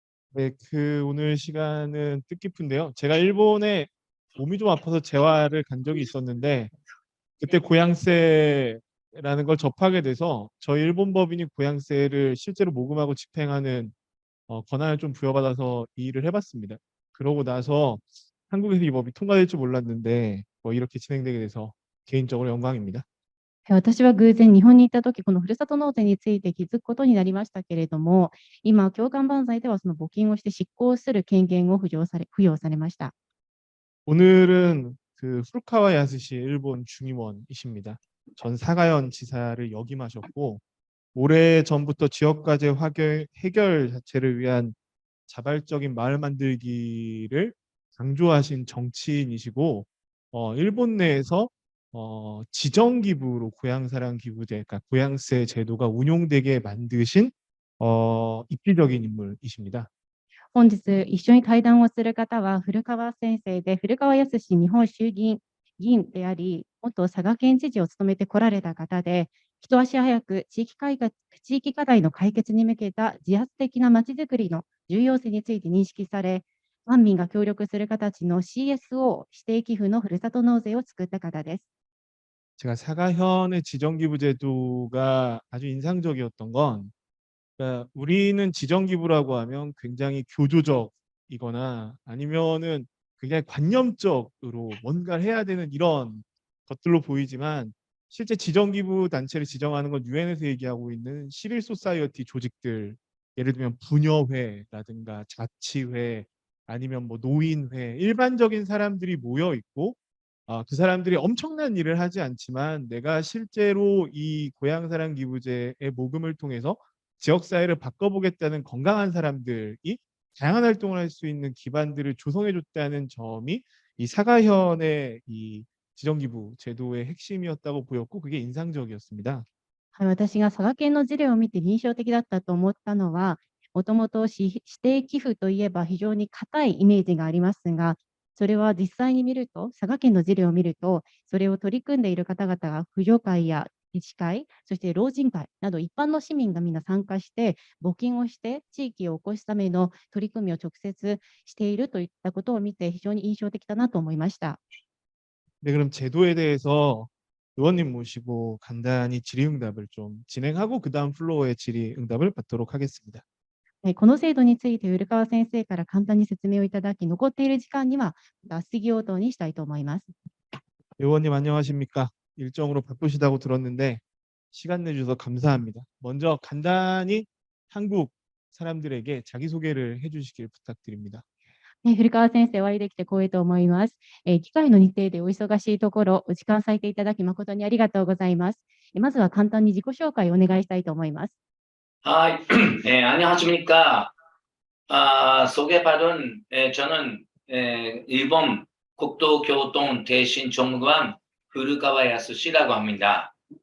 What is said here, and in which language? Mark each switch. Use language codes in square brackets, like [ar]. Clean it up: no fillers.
[ko] 네, 오늘 시간은 뜻깊은데요. 제가 일본에 몸이 좀 아파서 재활을 간 적이 있었는데 그때 고양세라는 걸 접하게 돼서 저희 일본 법인이 고양세를 실제로 모금하고 집행하는 권한을 좀 부여받아서 이 일을 해봤습니다. 그러고 나서 한국에서 이 법이 통과될 줄 몰랐는데 이렇게 진행되게 돼서 개인적으로 영광입니다. [ja] 私は偶然日本に行った時、このふるさと納税について気づくことになりましたけれども、今、共感万歳ではその募金をして執行する権限を付与されました。 [ko] 오늘은 후루카와 야스시 일본 중임원이십니다. 전 사가현 지사를 역임하셨고 오래 전부터 지역과제 해결 자체를 위한 자발적인 마을 만들기를 강조하신 정치인이시고 일본 내에서 지정기부로 고향사랑 기부제, 그러니까 고향세 제도가 운용되게 만드신 입지적인 인물이십니다. [ja] 本日一緒に対談をする方は古川先生で、古川康日本衆議院議員であり、元佐賀県知事を務めてこられた方で、一足早く地域課題の解決に向けた自発的なまちづくりの重要性について認識され、官民が協力する形の CSO 指定寄付のふるさと納税を作った方です。 [ko] 제가 사가현의 지정기부 제도가 아주 인상적이었던 건 그러니까 우리는 지정기부라고 하면 굉장히 교조적이거나 아니면은 굉장히 관념적으로 뭔가를 해야 되는 이런 것들로 보이지만 실제 지정기부 단체를 지정하는 건 유엔에서 얘기하고 있는 시빌 소사이어티 조직들, 예를 들면 부녀회라든가 자치회 아니면 노인회, 일반적인 사람들이 모여 있고 그 사람들이 엄청난 일을 하지 않지만 내가 실제로 이 고향사랑 기부제의 모금을 통해서 지역사회를 바꿔보겠다는 건강한 사람들이 다양한 활동을 할 수 있는 기반들을 조성해줬다는 점이 이 사가현의 이 지정기부 제도의 핵심이었다고 보였고 그게 인상적이었습니다. [ja] はい、私が佐賀県の事例を見て印象的だったと思ったのは、もともと指定寄付といえば非常に固いイメージがありますが、それは実際に見ると、佐賀県の事例を見ると、それを取り組んでいる方々が扶助会や自治会、そして老人会など一般の市民がみんな参加して、募金をして地域を起こすための取り組みを直接しているといったことを見て、非常に印象的だなと思いました。 [ko] 네, 그럼 제도에 대해서 의원님 모시고 간단히 질의응답을 좀 진행하고 그 다음 플로어의 질의응답을 받도록 하겠습니다. [ja] この制度について、古川先生から簡単に説明をいただき、残っている時間には、質疑応答にしたいと思います。 [ko] 의원님 안녕하십니까? 일정으로 바쁘시다고 들었는데 시간 내주셔서 감사합니다. 먼저 간단히 한국 사람들에게 자기소개를 해주시길 부탁드립니다. [ja] 古川先生、お会いできて光栄と思います。機会の日程でお忙しいところ、お時間割いていただき誠にありがとうございます。まずは簡単に自己紹介をお願いしたいと思います。 [ko] 아, 안녕하십니까. 소개받은 저는 일본 국토교통 대신정무관 후루카와 야스시라고 합니다.